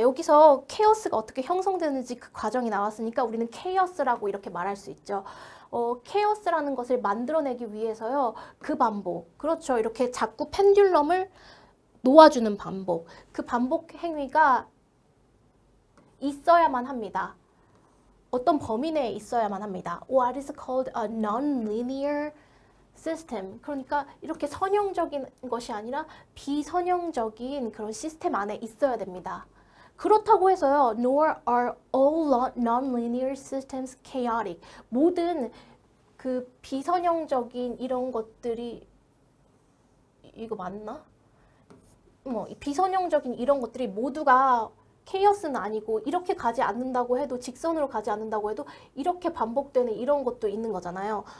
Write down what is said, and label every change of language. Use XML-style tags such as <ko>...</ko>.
<ko>여기서 chaos가 어떻게 형성되는지 그 과정이 나왔으니까 우리는 chaos라고 이렇게 말할 수 있죠. chaos라는 것을 만들어내기 위해서요. 그 반복. 그렇죠. 이렇게 자꾸 펜듈럼을 놓아주는 반복. 그 반복 행위가 있어야만 합니다. 어떤 범위 내에 있어야만 합니다.</ko> <en>What is called a non-linear system.</en> <ko>그러니까 이렇게 선형적인 것이 아니라 비선형적인 그런 시스템 안에 있어야 됩니다. 그렇다고 해서요.</ko> <en>Nor are all non-linear systems chaotic.</en> <ko>모든 그 비선형적인 이런 것들이 이거 맞나? 뭐 비선형적인 이런 것들이 모두가 케이어스는 아니고 이렇게 가지 않는다고 해도 직선으로 가지 않는다고 해도 이렇게 반복되는 이런 것도 있는 거잖아요.</ko>